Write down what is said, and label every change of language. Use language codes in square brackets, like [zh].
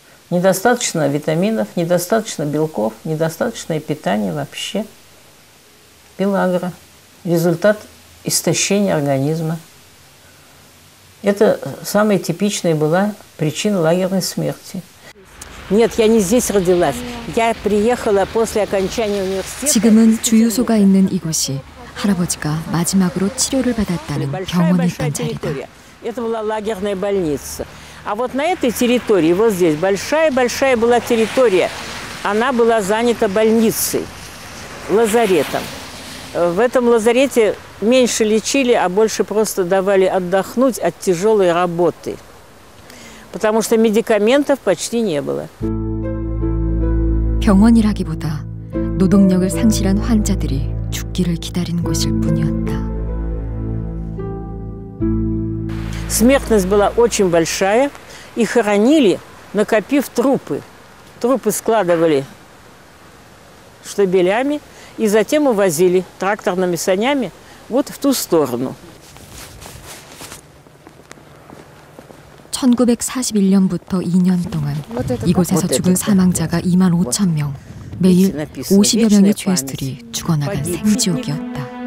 [ru] Недостаточно витаминов, недостаточно белков, недостаточное питание вообще. Пелагра. Результат истощения организма. Это самая типичная была причина лагерной смерти. Нет, я не здесь родилась. Я приехала после окончания университета. [ko] 지금은 주유소가 있는 이곳이 할아버지가 마지막으로 치료를 받았다는 병원이었던 자리다. [ru] Это была лагерная больница. А вот на этой территории, вот здесь, большая-большая была территория. Она была занята больницей, лазаретом. В этом лазарете меньше лечили, а больше просто давали отдохнуть от тяжелой работы. Потому что медикаментов почти не было. [ko] 병원이라기보다 노동력을 상실한 환자들이 죽기를 기다린 곳일 뿐이었다. [ru] Смертность была очень большая, и хоронили, накопив трупы. Трупы складывали штабелями и затем увозили тракторными санями вот в ту сторону. [ko] 1941년부터 2년 동안 이곳에서 죽은 사망자가 2만 5천 명, 매일 50여 명의 죄수들이 죽어나간 생지옥이었다.